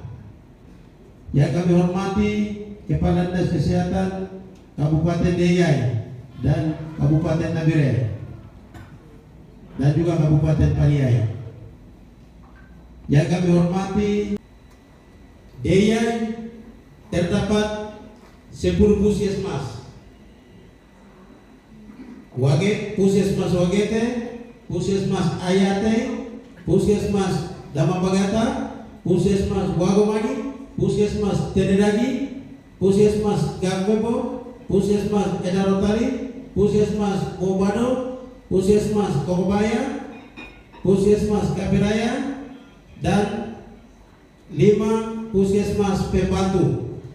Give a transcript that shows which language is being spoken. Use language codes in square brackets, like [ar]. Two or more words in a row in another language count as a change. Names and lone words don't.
[id] Yang kami hormati Kepala Dinas Kesehatan Kabupaten Deyai dan Kabupaten Nabire dan juga Kabupaten Paniai. Yang kami hormati Deyai terdapat 10 puskesmas. Puskesmas Wagete, Puskesmas Ayate, Puskesmas Damapagata, Puskesmas Wagomani, Puskesmas Tenedagi, Puskesmas Gangmebo, Puskesmas Edarotari, Puskesmas Bobado, Puskesmas Kokobaya, Puskesmas Kapiraya, dan 5 Puskesmas Pembantu.